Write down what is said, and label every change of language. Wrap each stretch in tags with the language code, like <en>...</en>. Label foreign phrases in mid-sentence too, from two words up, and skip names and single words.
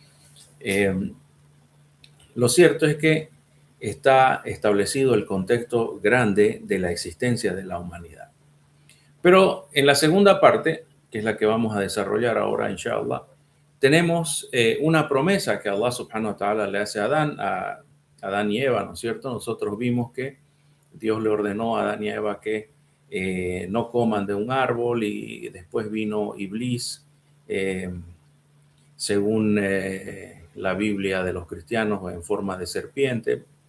<es>Lo cierto es que está establecido el contexto grande de la existencia de la humanidad. Pero en la segunda parte, que es la que vamos a desarrollar ahora, inshallah, tenemos una promesa que</es> <ar>الله سبحانه وتعالى</ar> <es>le hace a Adán y Eva, ¿no es cierto? Nosotros vimos que Dios le ordenó a Adán y Eva que no coman de un árbol y después vino Iblis, según la Biblia de los cristianos, en forma de serpiente.</es>